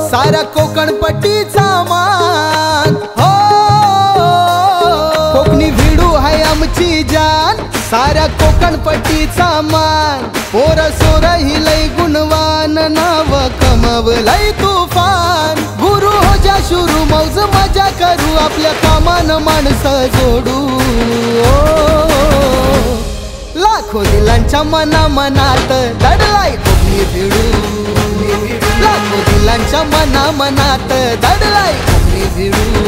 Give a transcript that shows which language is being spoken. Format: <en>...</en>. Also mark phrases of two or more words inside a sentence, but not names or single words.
<mr>सारा कोकणपट्टीचा मान हो. कोकणी भिडू है आमची जान सारा कोकणपट्टीचा मान. पोर सोर ही लय गुणवान नाव कमवलंय तुफान.</mr> <hi>गुरु हो जा शुरू</hi> <mr>मौज मजा करू आपल्या कामान माणसं जोडू. लाखो दिलांच्या मनात दडलाय कोकणी भिडू. लाखो दिलांच्या मनात दडलाय कोकणी भिडू.</mr>